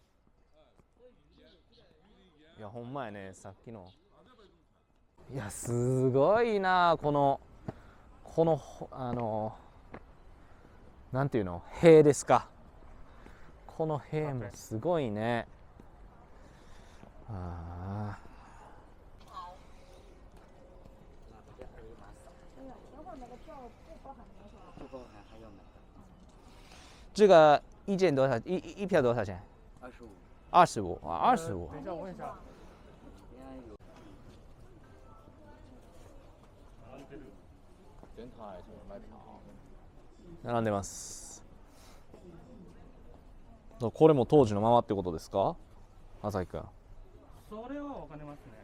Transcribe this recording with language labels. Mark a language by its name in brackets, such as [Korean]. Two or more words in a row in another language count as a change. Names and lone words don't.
[Japanese] あ、疲れたっていう意味？ いやほんまやね、さっきの。いやすごいな、このなんていうの、塀ですか。この塀もすごいね。ああ。 [Chinese] 这个一件多少？一票多少钱？25。25。等一下，我问一下。 [Japanese] 並んでます。これも当時のままってことですか、朝日くん。それはわかりますね。